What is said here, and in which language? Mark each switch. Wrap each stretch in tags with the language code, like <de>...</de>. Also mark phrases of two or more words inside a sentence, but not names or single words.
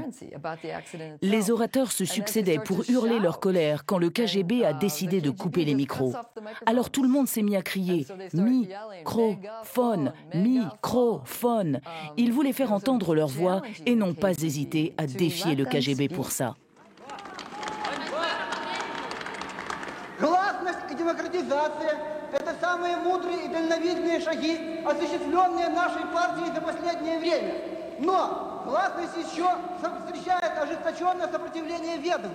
<fr>Les orateurs se succédaient pour hurler leur colère quand le KGB a décidé de couper les micros. Alors tout le monde s'est mis à crier « microphone, microphone ». Ils voulaient faire entendre leur voix et n'ont pas hésité à défier le KGB pour ça.</fr> <ru>Гласность и демократизация – это самые мудрые и дальновидные шаги, осуществленные нашей партией за последнее время. Но гласность еще встречает ожесточенное сопротивление ведомств.</ru>